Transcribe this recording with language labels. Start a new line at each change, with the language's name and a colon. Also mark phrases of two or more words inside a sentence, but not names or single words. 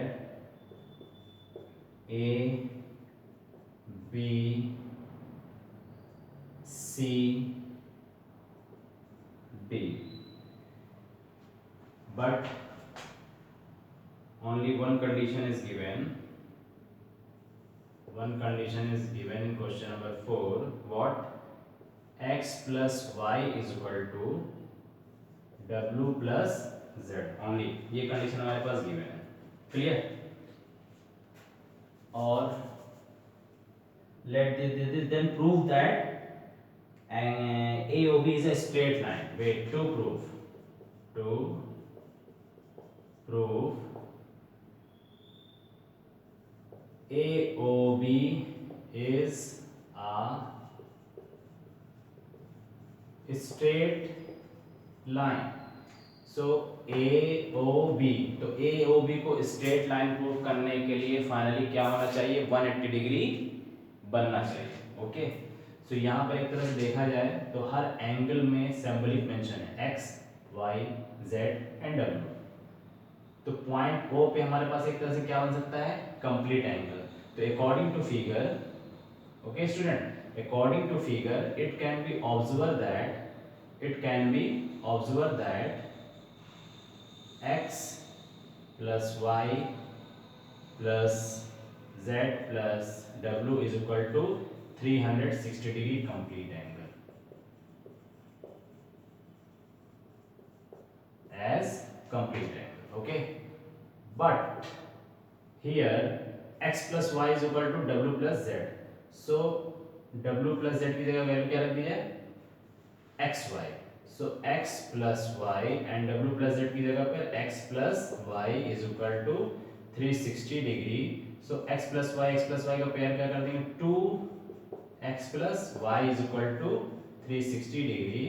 English: A B C D, but only one condition is given, one condition is given in question number 4, what, x plus y is equal to w plus z,
Hindi: only ये कंडीशन हमारे पास गिवन है, क्लियर।
English: और let this then prove that AOB is a straight line, wait, to prove AOB is a straight line, so AOB,
Hindi: तो AOB को
English: straight line prove
Hindi: करने के लिए फाइनली क्या होना चाहिए, 180 डिग्री बनना चाहिए।
English: okay, so
Hindi: यहाँ पर एक तरह से देखा जाए तो हर एंगल में
English: symbolic mention
Hindi: है,
English: x y z and w,
Hindi: तो
English: point O
Hindi: पे हमारे पास एक तरह से क्या बन सकता है,
English: complete angle. तो according to figure, okay student, according to figure it can be observed that x plus y plus z plus w is equal to 360 degree complete angle as complete angle, okay, but here x plus y is equal to w plus z, so w plus z
Hindi: की जगह वैल्यू क्या रख दी जाए,
English: xy, so x plus y and w plus z
Hindi: की जगह पर
English: x plus y is equal to 360 degree. so x plus y
Hindi: का पेयर क्या कर देंगे
English: 2x plus y is equal to 360 degree.